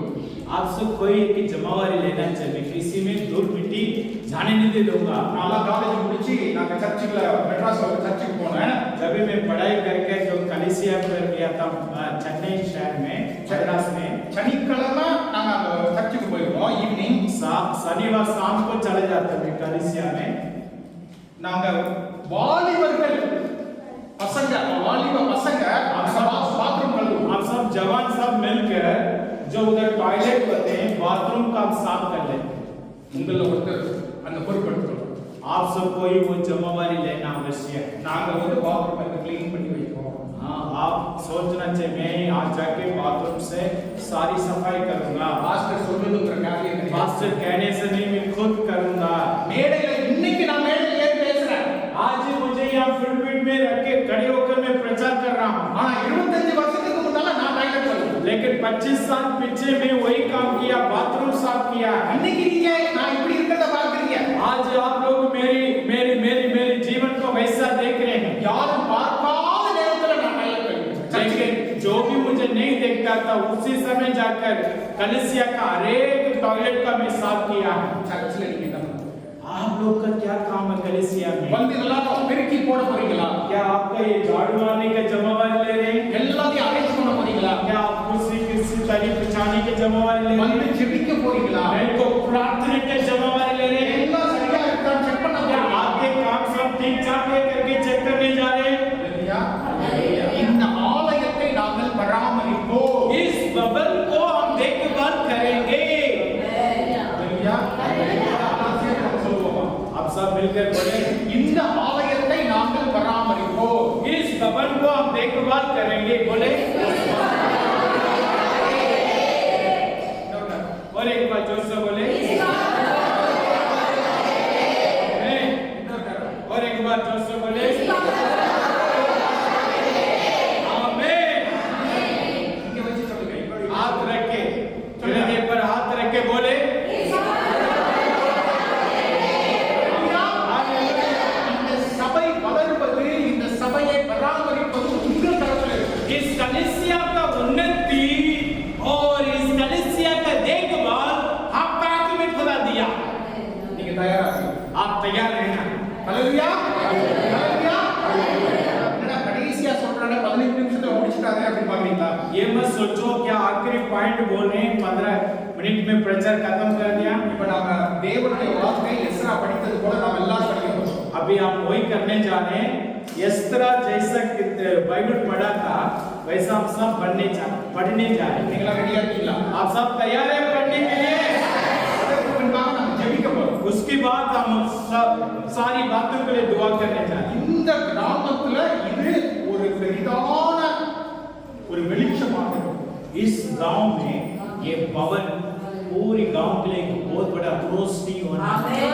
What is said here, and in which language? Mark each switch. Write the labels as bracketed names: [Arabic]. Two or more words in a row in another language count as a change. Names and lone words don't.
[Hindi] आपसे कोई की जिम्मेवारी लेना चाहिए, किसी में धूल मिट्टी जाने नहीं दे दूंगा। [Tamil] நான் காலேஜ் முடிச்சு நான் சர்ச்சுக்குள்ள மெட்ராஸ்ல சர்ச்சுக்கு போனேன். [Hindi] जब भी मैं पढ़ाई करके जो कलिसिया पर गया था चेन्नई शहर में, मद्रास में, [Tamil] சனிக்கிழமை நாங்க அந்த சர்ச்சுக்கு போயிருந்தோம் ஈவினிங். [Hindi] शनिवार शाम को चले जाते थे कलिसिया में। [Tamil] நாங்க வாலிபர்கள் பசங்க பாத்ரூம் கழுவுவோம். [Hindi] हम सब जवान सब मिलकर जो उधर टॉयलेट होते हैं, बाथरूम का हम साफ कर लेते हैं। [Tamil] உங்கள ஒருத்தர் அந்த பொறுப்படுத்துறோம். [Hindi] आप सब कोई वो जिम्मेवारी लेना आवश्यक है। [Tamil] நாங்க வந்து [English] bathroom clean [Tamil] பண்ணி வைப்போம். [Hindi] हाँ, आप सोचना चाहिए मैं आज जाके बाथरूम से सारी सफाई करूंगा। [Tamil] பாஸ்டர் சொல்லுதுங்கிற காரியம் கிடையாது. [Hindi] मास्टर कहने से नहीं, मैं खुद करूंगा। [Tamil] மேடையில இன்னைக்கு நான் மேடையில ஏறி பேசுறேன். [Hindi] आज मुझे यहाँ पुलपिट में रख के खड़े होकर मैं प्रचार कर रहा हूँ। [Tamil] ஆனா 25 வருஷத்துக்கு முன்னால நான் டாய்லெட் கழுவுவேன். [Hindi] लेकिन 25 साल पीछे मैं वही काम किया, बाथरूम साफ किया। [Tamil] இன்னைக்கு நீங்க நான் இப்படி இருக்கிறத பார்க்கறீங்க. [Hindi] आज आप लोग मेरी जीवन को वैसा देख रहे हैं। [Tamil] யாரும் பார்க்காத நேரத்துல நான் டாய்லெட் கழுவுவேன். [Hindi] लेकिन जो भी मुझे नहीं देखता था उसी समय जाकर कलिसिया का हरेक टॉयलेट का मैं साफ किया। [Tamil] சர்ச்சில் நீங்க என்ன பண்ணுவீங்க? [Hindi] आप लोग का क्या काम है कलिसिया में? [Tamil] வந்து எல்லாரும் பெருக்கி போட போறீங்களா? [Hindi] क्या आपका ये झाड़ू मारने का जिम्मेवारी ले रहे हैं? [Tamil] எல்லாத்தையும் அரேஞ்ச் பண்ண போறீங்களா? [Hindi] क्या आप किसी तारीफ बिछाने की जिम्मेवारी ले रहे [Tamil] வந்து [Hindi] हैं? [Tamil] ஜெபிக்க போறீங்களா? [Hindi] मैं को प्रार्थना की जिम्मेवारी ले रहे हैं? [Tamil] எல்லாம் சரியா இருக்கான்னு செக் பண்ண [Hindi] क्या [Tamil] போறீங்களா? [Hindi] आपके काम सब ठीक ठाक है करके चेक करने जा रहे हैं? [Tamil] இல்லையா? இந்த ஆலயத்தை நாங்கள் பராமரிப்போம். [Hindi] इस भवन को हम देखभाल करेंगे। [Tamil] இல்லையா? சொல்லுவோமா? [Hindi] आप सब मिलकर बोले, [Tamil] இந்த ஆலயத்தை நாங்கள் பராமரிப்போம். [Hindi] इस भवन को हम देखभाल करेंगे। बोले और एक बार जोर से बोले और एक बार जोर से बोले आमीन। [Tamil] இங்க வச்சு சொல்லுங்க. [Hindi] हाथ रख के हृदय पर हाथ रख के बोले [Tamil] இந்த சபை வளர்வது, இந்த சபையை பராமரிப்பது உங்கள் தரத்தில் இருக்கு. [Hindi] इस कलीसिया का उन्नति और इस कलीसिया का देखभाल आपका हाथ में खुदा दिया। [Tamil] நீங்க தயாரா இருக்கீங்க? [Hindi] आप तैयार रहना। [Tamil] ஹல்லேலூயா. ஹல்லேலூயா. என்னடா கடைசியா சொல்றானே 15 நிமிஷத்துல முடிச்சிட்டாங்க அப்படி பாக்குறீங்களா? [Hindi] ये मत सोचो क्या आखिरी पॉइंट बोल रहे हैं 15 मिनट में प्रचार खत्म कर दिया। [Tamil] இப்ப நாம தேவனுடைய வார்த்தை எஸ்ரா படித்தது போல நாம் எல்லாரும் படிக்க போறோம். [Hindi] अभी हम वही करने जा रहे हैं। एस्त्रा जैसा बाइबल पढ़ा था वैसा हम सब पढ़ने जा रहे हैं। [Tamil] நீங்களா ரெடியா இருக்கீங்களா? [Hindi] आप सब तैयार हैं पढ़ने के लिए? [Tamil] அதற்கு முன்பாக நாம் ஜெபிக்க போறோம். [Hindi] उसके बाद हम सब सारी बातों के लिए दुआ करने जा रहे हैं। [Tamil] இந்த கிராமத்துல இது ஒரு பெரிதான ஒரு வெளிச்சமாக இருக்கும். [Hindi] इस गांव में ये भवन पूरी गांव के लिए एक बहुत बड़ा रोशनी होना है।